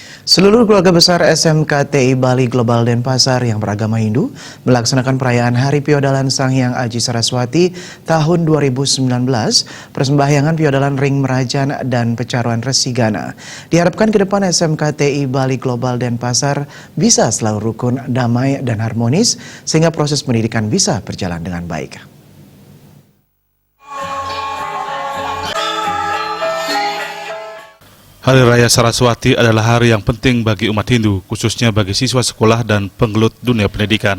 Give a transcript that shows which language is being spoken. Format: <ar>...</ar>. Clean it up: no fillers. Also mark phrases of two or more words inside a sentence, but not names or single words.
<id>Seluruh keluarga besar SMKTI Bali Global Denpasar yang beragama Hindu melaksanakan perayaan Hari Piodalan Sanghyang Aji Saraswati tahun 2019, persembahyangan Piodalan</id> <ban>Ring Merajan</ban> <id>dan Pecaruan Resigana. Diharapkan ke depan SMKTI Bali Global Denpasar bisa selalu rukun, damai, dan harmonis sehingga proses pendidikan bisa berjalan dengan baik. Hari Raya Saraswati adalah hari yang penting bagi umat Hindu, khususnya bagi siswa sekolah dan penggelut dunia pendidikan.</id>